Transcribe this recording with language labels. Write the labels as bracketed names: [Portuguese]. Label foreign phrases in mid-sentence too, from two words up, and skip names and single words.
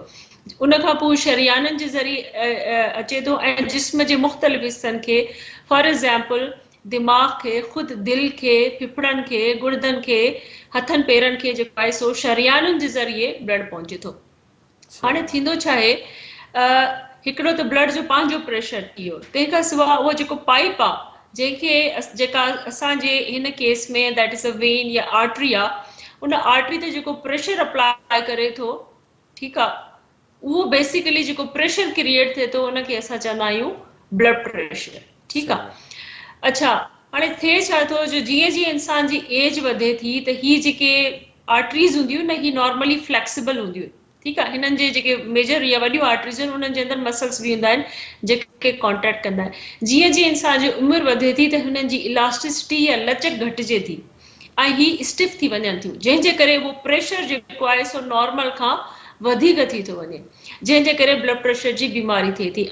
[Sindhi] उनखां पोइ शरियाननि जे ज़रिए अचे थो ऐं जिस्म जे मुख़्तलिफ़ हिस्सनि खे, [English] for example [Sindhi] दिमाग़ खे, ख़ुदि दिलि खे, फिफड़नि खे, गुर्दनि खे, हथनि पेरनि खे जेको आहे सो शरियाननि जे ज़रिए ब्लड पहुचे थो। हाणे थींदो छा आहे, हिकिड़ो त ब्लड जो पंहिंजो प्रेशर इहो, तंहिंखां सवाइ उहो जेको पाइप आहे जंहिंखे जेका असांजे हिन केस में [English] that is a vein [Sindhi] या आर्टरी आहे, उन आर्टरी ते जेको [English] pressure apply [Sindhi] करे थो, ठीकु आहे, उहो बेसिकली जेको [English] pressure create [Sindhi] थिए थो उनखे असां चवंदा आहियूं [English] blood pressure. [Sindhi] ठीकु आहे। अच्छा, हाणे थिए छा थो, जो जीअं जीअं इंसान जी एज वधे थी त ही जेके आर्टरीज़ हूंदियूं न, ही [English] normally flexible [Sindhi] हूंदियूं। ठीकु आहे। हिननि जे जेके मेजर या वॾियूं आर्टरीज़ आहिनि उन्हनि जे अंदरि मसल्स बि हूंदा आहिनि जेके कॉन्टेक्ट कंदा आहिनि। जीअं जीअं इंसान जी उमिरि वधे थी त हुननि जी इलास्टिसिटी या लचक घटिजे थी ऐं ही स्टिफ थी वञनि थियूं, जंहिंजे करे उहो प्रेशर जेको आहे सो नॉर्मल खां वधीक थी थो वञे, जंहिंजे करे [English] blood pressure [Sindhi] जी बीमारी थिए थी।